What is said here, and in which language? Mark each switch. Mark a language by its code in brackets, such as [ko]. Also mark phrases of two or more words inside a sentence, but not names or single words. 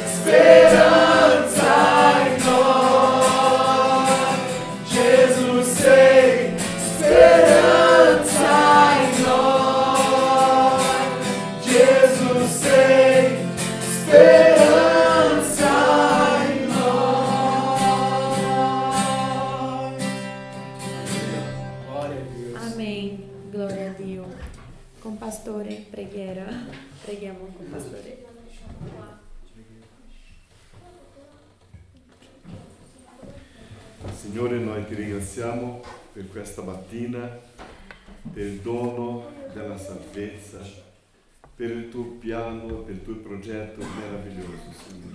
[it] speranza in noi, Gesù sei speranza in noi, Gesù sei speranza in noi. [pt] Glória a Deus. [it] Amém. Glória a Dio. Com pastore, preghiera. Preghiamo con pastore. Signore, noi ti ringraziamo per questa mattina, per il dono della salvezza, per il tuo piano, per il tuo progetto meraviglioso, Signore.